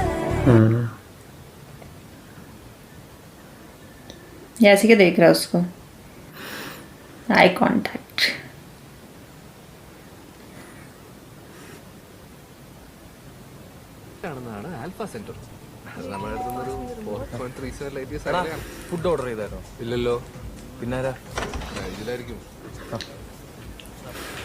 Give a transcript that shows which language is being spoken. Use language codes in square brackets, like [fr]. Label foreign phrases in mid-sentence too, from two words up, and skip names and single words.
[hi] ये ऐसे क्या देख रहा है उसको? [en] eye contact. [ml] ആൽഫ സെന്റർ നമ്മുടെ അടുത്തൊരു 4.37 [en] food order [ml] ചെയ്തായിരുന്നോ? ഇല്ലല്ലോ. പിന്നാരാ? ഇതിലായിരിക്കും.